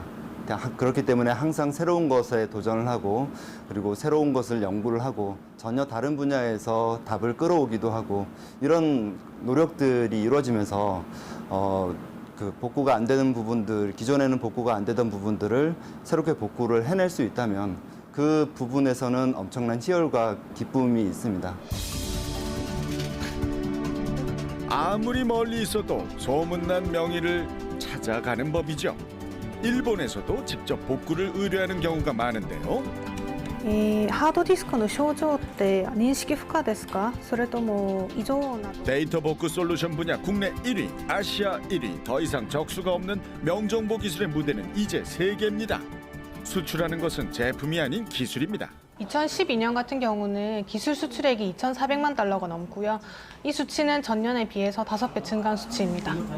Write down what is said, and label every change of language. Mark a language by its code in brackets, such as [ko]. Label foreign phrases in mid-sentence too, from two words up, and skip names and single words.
[ko] 그렇기 때문에 항상 새로운 것에 도전을 하고 그리고 새로운 것을 연구를 하고 전혀 다른 분야에서 답을 끌어오기도 하고 이런 노력들이 이루어지면서 그 복구가 안 되는 부분들, 기존에는 복구가 안 되던 부분들을 새롭게 복구를 해낼 수 있다면 그 부분에서는 엄청난 희열과 기쁨이 있습니다. 아무리 멀리 있어도 소문난 명의를 찾아가는 법이죠. 일본에서도 직접 복구를 의뢰하는 경우가 많은데요. [ja] ハードディスクの症状って認識不可ですか？それとも異常など [ko] 데이터 복구 솔루션 분야 국내 1위, 아시아 1위, 더 이상 적수가 없는 명정보 기술의 무대는 이제 세계입니다. 수출하는 것은 제품이 아닌 기술입니다. 2012년 같은 경우는 기술 수출액이 2,400만 달러가 넘고요. 이 수치는 전년에 비해서 5배 증가한 수치입니다.